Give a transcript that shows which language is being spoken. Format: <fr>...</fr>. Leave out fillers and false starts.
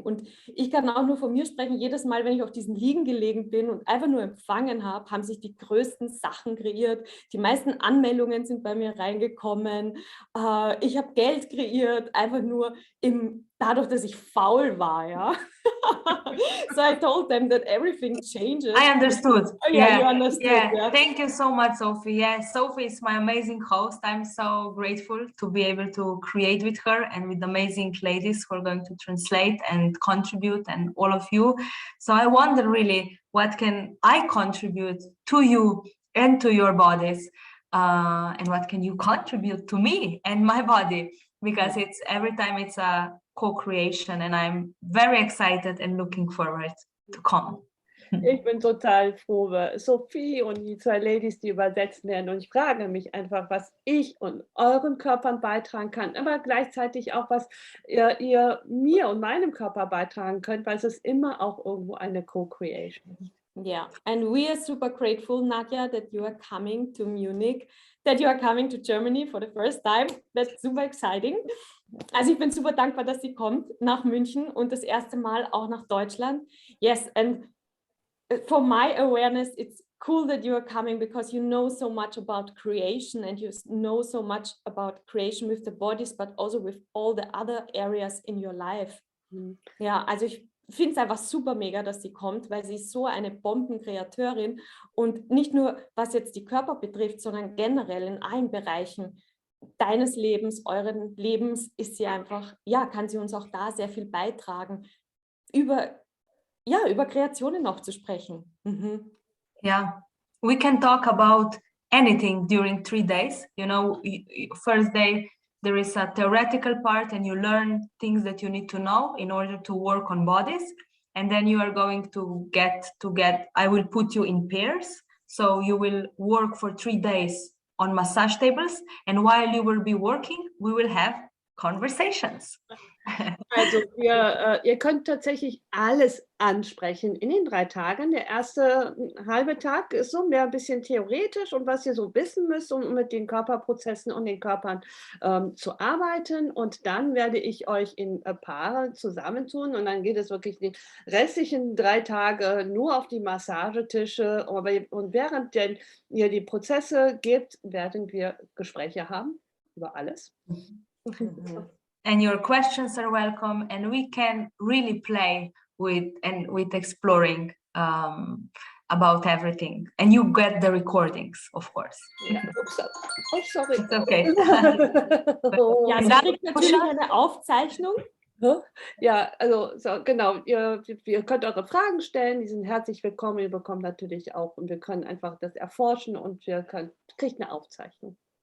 <de>Und ich kann auch nur von mir sprechen, jedes Mal, wenn ich auf diesen Liegen gelegen bin und einfach nur empfangen habe, haben sich die größten Sachen kreiert. Die meisten Anmeldungen sind bei mir reingekommen. Ich habe Geld kreiert, einfach nur dadurch, dass ich faul war, ja.</de> <en>So I told them that everything changes. I understood. Oh, yeah, you understood. Yeah. Thank you so much, Sophie. Yeah, Sophie is my amazing host. I'm so grateful to be able to create with her and with amazing ladies who are going to translate and contribute, and all of you. So I wonder really, what can I contribute to you and to your bodies? And what can you contribute to me and my body? Because every time it's a co-creation, and I'm very excited and looking forward to come.</en> <de>Ich bin total froh über Sophie und die 2 Ladies, die übersetzen werden. Und ich frage mich einfach, was ich und euren Körpern beitragen kann, aber gleichzeitig auch, was ihr mir und meinem Körper beitragen könnt, weil es ist immer auch irgendwo eine Co-Creation.</de> <en>Yeah, and we are super grateful, Nadja, that you are coming to Munich, that you are coming to Germany for the first time. That's super exciting.</en> <de>Also ich bin super dankbar, dass sie kommt nach München und das erste Mal auch nach Deutschland.</de> <en>Yes, and for my awareness, it's cool that you are coming because you know so much about creation and you know so much about creation with the bodies, but also with all the other areas in your life.</en> <de>Ja, also ich finde es einfach super mega, dass sie kommt, weil sie ist so eine Bombenkreateurin und nicht nur was jetzt die Körper betrifft, sondern generell in allen Bereichen deines Lebens, euren Lebens ist sie einfach, ja, kann sie uns auch da sehr viel beitragen, über Kreationen noch zu sprechen.</de> <en>Yeah, we can talk about anything during 3 days. You know, first day, there is a theoretical part and you learn things that you need to know in order to work on bodies. And then you are going to get, I will put you in pairs. So you will work for 3 days on massage tables. And while you will be working, we will have conversations.</en> <de>Also ihr könnt tatsächlich alles ansprechen in den 3 Tagen. Der erste halbe Tag ist so mehr ein bisschen theoretisch und was ihr so wissen müsst, um mit den Körperprozessen und den Körpern zu arbeiten. Und dann werde ich euch in Paare zusammentun und dann geht es wirklich die restlichen 3 Tage nur auf die Massagetische. Und während ihr die Prozesse gebt, werden wir Gespräche haben über alles.</de> <en>And your questions are welcome, and we can really play with exploring about everything. And you get the recordings, of course.</en> <de>Ja,</de> <en>oh, sorry. It's okay.</en> <de>Ja, sie kriegt natürlich eine Aufzeichnung. Ja, also so, genau, ihr könnt eure Fragen stellen, die sind herzlich willkommen, ihr bekommt natürlich auch, und wir können einfach das erforschen und kriegt eine Aufzeichnung.</de>